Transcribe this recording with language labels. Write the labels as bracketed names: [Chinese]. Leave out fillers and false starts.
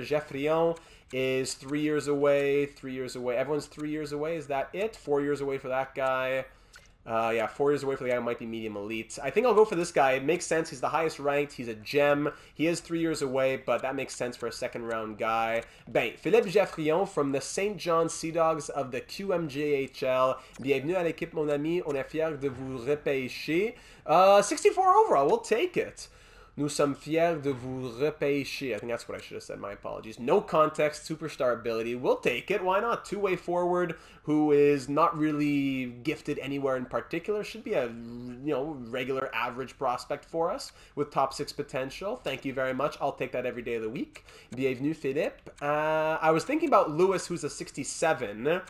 [English] Geffrion is 3 years away. 3 years away. Everyone's 3 years away. Is that it? 4 years away for that guy. Yeah, 4 years away for the guy who might be medium elite. I think I'll go for this guy. It makes sense. He's the highest ranked. He's a gem. He is 3 years away, but that makes sense for a second round guy. Ben, Philippe Geffrion from the St. John Sea Dogs of the QMJHL. [French] Bienvenue à l'équipe, mon ami. On est fiers de vous repêcher. [English] 64 overall. We'll take it. [French] Nous sommes fiers de vous repêcher. [English] I think that's what I should have said. My apologies. No context, superstar ability. We'll take it. Why not? Two-way forward who is not really gifted anywhere in particular. Should be a regular average prospect for us with top 6 potential. Thank you very much. I'll take that every day of the week. Bienvenue, Philippe. I was thinking about Lewis, who's a 67.